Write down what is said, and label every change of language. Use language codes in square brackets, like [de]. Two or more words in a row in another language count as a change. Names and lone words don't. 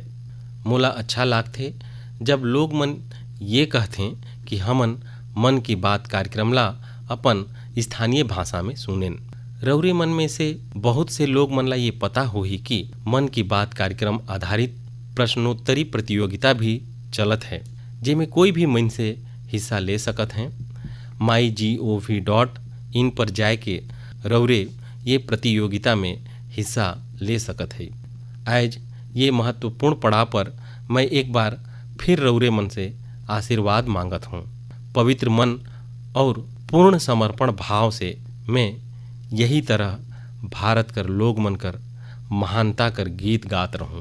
[hne] मोला अच्छा लागथे जब लोग मन ये कहते कि हमन मन की बात कार्यक्रम ला अपन स्थानीय भाषा में सुनेन। रउरे मन में से बहुत से लोग मन ला ये पता होही कि मन की बात कार्यक्रम आधारित प्रश्नोत्तरी प्रतियोगिता भी चलत है जेमे कोई भी मन से हिस्सा ले सकत हैं। mygov.in पर जाए के रउरे ये प्रतियोगिता में हिस्सा ले सकत है। आज ये महत्वपूर्ण पड़ाव पर मैं एक बार फिर रउरे मन से आशीर्वाद मांगत हूँ। पवित्र मन और पूर्ण समर्पण भाव से मैं यही तरह भारत कर लोग मन कर महानता कर गीत गात रहूं।